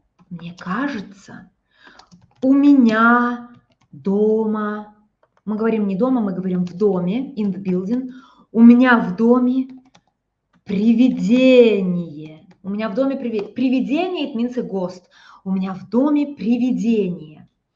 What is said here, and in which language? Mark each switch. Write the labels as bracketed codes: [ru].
[ru] Мне кажется, у меня дома, мы говорим не дома, мы говорим в доме, [en] in the building, [ru] у меня в доме привидение. [en] Привидение, it means a ghost. [ru] У меня в доме привидение.